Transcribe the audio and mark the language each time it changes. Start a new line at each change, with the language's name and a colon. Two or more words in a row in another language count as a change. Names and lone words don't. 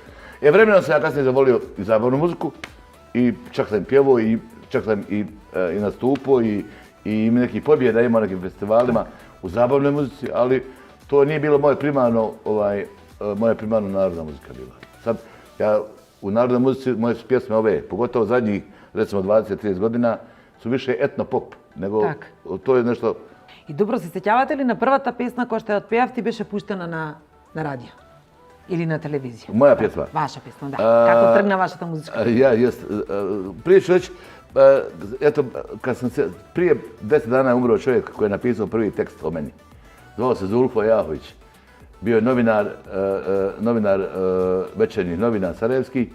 Bosnian: Vremenom sam ja kasnije zavolio i zabavnu muziku i čak sam pjevao i čak sam i nastupao i nekih pobjeda imao na nekim festivalima u zabavnoj muzici, ali to nije bilo moje primarno narodna muzika bila. Sad, ja u narodnoj muzici moje su pjesme ove, pogotovo zadnjih, recimo 20-30 godina, su više etno-pop, nego to je nešto...
Macedonian: И добро се сеќавате ли на првата песна која што ја отпеавте и беше пуштена на радио?
Bosnian: Ili na televiziju? Moja pjesma. Vaša pjesma, da.
Macedonian: Како тргна вашата музичка?
Bosnian: Ja, jest. Prije ću reći, eto, prije 10 dana je umro čovjek koji je napisao prvi tekst o meni. Zvao se Zulfo Jahović. Bio je novinar večernji novina sarajevski.